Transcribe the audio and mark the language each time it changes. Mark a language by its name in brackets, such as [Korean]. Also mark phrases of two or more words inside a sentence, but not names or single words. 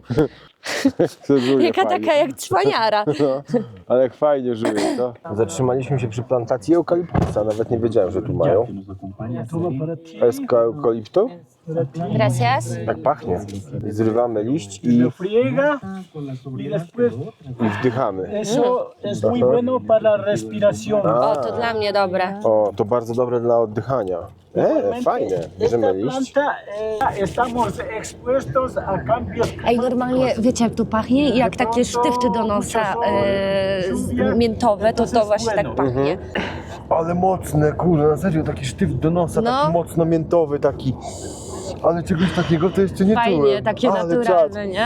[Polish] Jaka taka jak cwaniara. No, ale jak fajnie żyje, to. Zatrzymaliśmy się przy plantacji eukaliptusa, nawet nie wiedziałem, że tu mają. [Spanish] Eska eukaliptu? Gracias. [Polish] Tak pachnie. Zrywamy liść i [Spanish] Lo friega y después [Polish] wdychamy. [Spanish] eso es muy bueno para la respiración. [Polish] O, to dla mnie dobre. O, to bardzo dobre dla oddychania. Fajne. Bierzemy [Spanish] Esta [Polish] liść. [Spanish] planta estamos expuestos a cambios. [Polish] Ej, normalnie, wiecie jak to pachnie? Jak takie sztywty do nosa miętowe, to właśnie tak pachnie. Ale mocne, kurde, na serio, taki sztyw do nosa, No. taki mocno miętowy, taki. Ale czegoś takiego to jeszcze nie Fajnie, czułem. takie Ale naturalne, nie?